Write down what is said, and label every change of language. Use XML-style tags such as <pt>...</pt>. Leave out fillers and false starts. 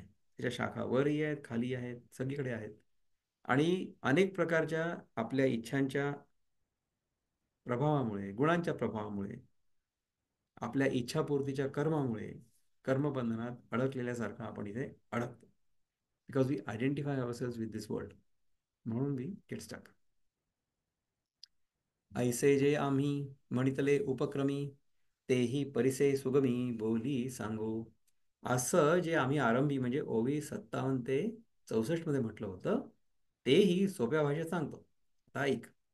<mr>त्याच्या शाखा वरही आहेत, खाली आहेत, सगळीकडे आहेत. आणि अनेक प्रकारच्या आपल्या इच्छांच्या प्रभावामुळे, गुणांच्या प्रभावामुळे, आपल्या इच्छापूर्तीच्या कर्मामुळे कर्मबंधनात अडकलेल्यासारखं आपण इथे अडकतो.</mr> <en>Because we identify ourselves with this world.</en> <mr>म्हणून</mr> <en>We get stuck.</en> <mr>ऐसे जे आम्ही म्हणितले उपक्रमी, तेही परिसे सुगमी बोली सांगू. असं जे आम्ही आरंभी म्हणजे ओवी 57 ते 64 मध्ये म्हटलं होतं, तेही सोप्या भाषेत सांगतो. आता ऐक.</mr>